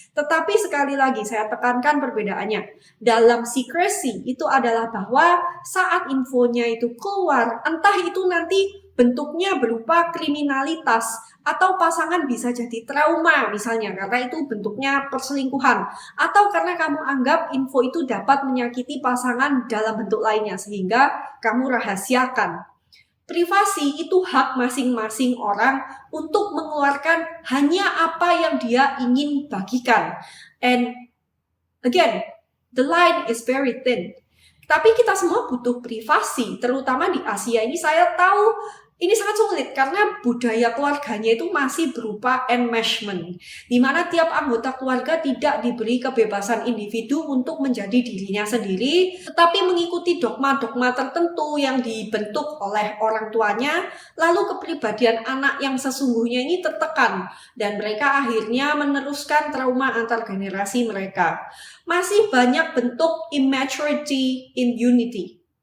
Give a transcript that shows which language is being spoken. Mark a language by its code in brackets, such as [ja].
[id] Tetapi sekali lagi saya tekankan perbedaannya. Dalam secrecy itu adalah bahwa saat infonya itu keluar, entah itu nanti bentuknya berupa kriminalitas atau pasangan bisa jadi trauma misalnya karena itu bentuknya perselingkuhan. Atau karena kamu anggap info itu dapat menyakiti pasangan dalam bentuk lainnya sehingga kamu rahasiakan. Privasi itu hak masing-masing orang untuk mengeluarkan hanya apa yang dia ingin bagikan. [en] And again, the line is very thin. [id] Tapi kita semua butuh privasi, terutama di Asia ini saya tahu ini sangat sulit karena budaya keluarganya itu masih berupa enmeshment, di mana tiap anggota keluarga tidak diberi kebebasan individu untuk menjadi dirinya sendiri, tetapi mengikuti dogma-dogma tertentu yang dibentuk oleh orang tuanya, lalu kepribadian anak yang sesungguhnya ini tertekan, dan mereka akhirnya meneruskan trauma antar generasi mereka. Masih banyak bentuk [en] immaturity in unity.